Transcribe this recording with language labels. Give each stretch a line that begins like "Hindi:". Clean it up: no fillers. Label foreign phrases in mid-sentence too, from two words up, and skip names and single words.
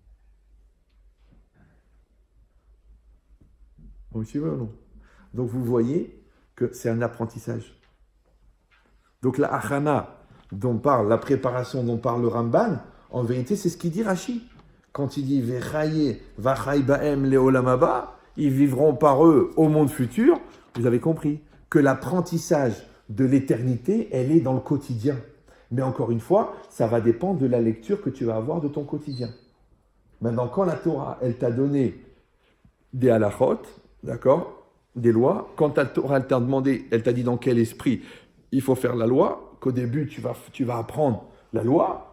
French: Vous suivez ou non? Donc vous voyez que c'est un apprentissage. Donc la achana dont parle, la préparation dont parle le Ramban, en vérité, c'est ce qu'il dit Rashi. Quand il dit «
Hebrew: וחי וחי בהם לעולם הבא »,
French: ils vivront par eux au monde futur. Vous avez compris que l'apprentissage de l'éternité, elle est dans le quotidien. Mais encore une fois, ça va dépendre de la lecture que tu vas avoir de ton quotidien. Maintenant, quand la Torah, elle t'a donné des halachot, d'accord, des lois, quand la Torah, elle t'a demandé, elle t'a dit dans quel esprit il faut faire la loi, qu'au début, tu vas apprendre la loi.